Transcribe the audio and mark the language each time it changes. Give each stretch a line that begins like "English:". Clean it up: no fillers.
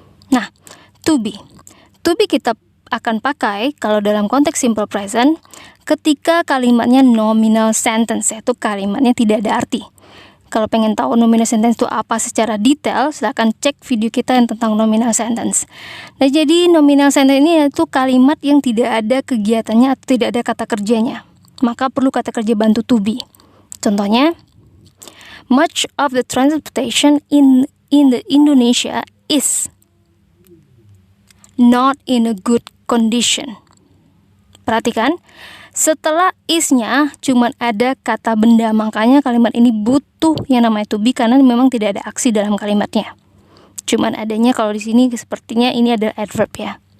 Indonesian: Nah, to be. To be kita akan pakai kalau dalam konteks simple present ketika kalimatnya nominal sentence, yaitu kalimatnya tidak ada arti. Kalau pengen tahu nominal sentence itu apa secara detail, silahkan cek video kita yang tentang nominal sentence. Nah, jadi nominal sentence ini yaitu kalimat yang tidak ada kegiatannya atau tidak ada kata kerjanya. Maka perlu kata kerja bantu to be. Contohnya,
English: much of the transportation in the Indonesia is not in a good condition.
Indonesian: Perhatikan, setelah is-nya cuman ada kata benda, makanya kalimat ini butuh yang namanya to be karena memang tidak ada aksi dalam kalimatnya. Cuman adanya kalau di sini sepertinya ini adalah adverb ya.